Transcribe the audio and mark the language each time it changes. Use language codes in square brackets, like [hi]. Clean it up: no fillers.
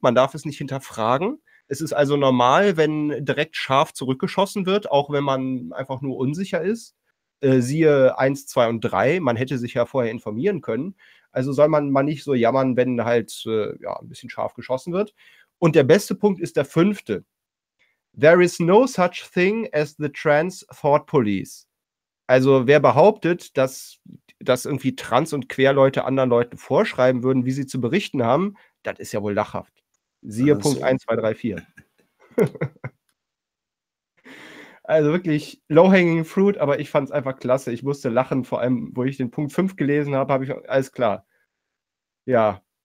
[de] Man darf es nicht hinterfragen. Es ist also normal, wenn direkt scharf zurückgeschossen wird, auch wenn man einfach nur unsicher ist. Siehe 1, 2 und 3. Man hätte sich ja vorher informieren können. Also soll man mal nicht so jammern, wenn halt ein bisschen scharf geschossen wird. Und der beste Punkt ist der fünfte. [en] There is no such thing as the trans thought police. [de] Also wer behauptet, dass irgendwie Trans- und Querleute anderen Leuten vorschreiben würden, wie sie zu berichten haben, das ist ja wohl lachhaft. Siehe also. Punkt 1, 2, 3, 4. Also wirklich [en] low-hanging fruit, [de] aber ich fand es einfach klasse. Ich musste lachen, vor allem, wo ich den Punkt 5 gelesen habe, habe ich, alles klar. Ja.